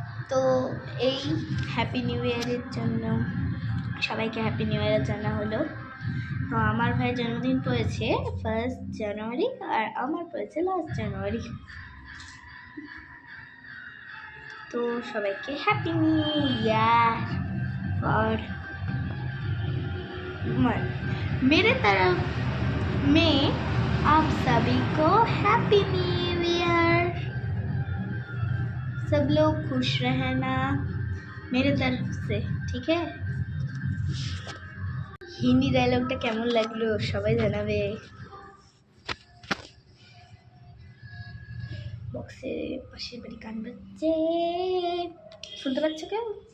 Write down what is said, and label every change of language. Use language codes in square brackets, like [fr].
[bn] তো এই happy new ইয়ারের জন্য সবাইকে হ্যাপি নিউ ইয়ার জানা হলো। তো আমার ভাই জন্মদিন পড়েছে 1 জানুয়ারি আর আমার পড়েছে লাস্ট জানুয়ারি। तो সবাইকে হ্যাপি নিউ ईयर। [hi] और मेरे तरफ में आप सभी को हैप्पी न्यू ईयर। सब लोग खुश रहना मेरे तरफ से, ठीक है। [bn] হিন্দি ডায়লগটা কেমন লাগলো সবাই জানাবে। বক্সে পাশের বাড়ি গান বাজছে, শুনতে পাচ্ছ কেউ?